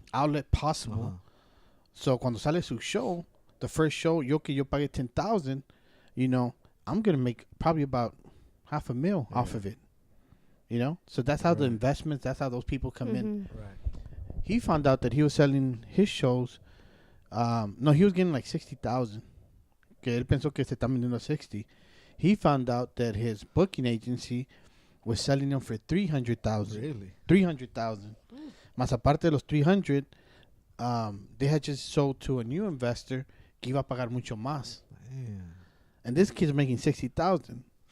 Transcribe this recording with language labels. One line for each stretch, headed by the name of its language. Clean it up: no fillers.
English: Outlet possible. So
Spanish: cuando sale su show,
English: the first show,
Spanish: yo pague
English: 10,000, I'm gonna make probably about $500,000 off of it. So that's how the investments, that's how those people come in. Right. He found out that he was selling his shows. No, he was getting like 60,000.
Spanish: Que él pensó que se está vendiendo 60.
English: He found out that his booking agency was selling them for 300,000. Really?
Spanish: 300,000. Más aparte de los 300,
English: they had just sold to a new investor
Spanish: que iba a pagar mucho más.
English: Man. And this kid's making 60,000.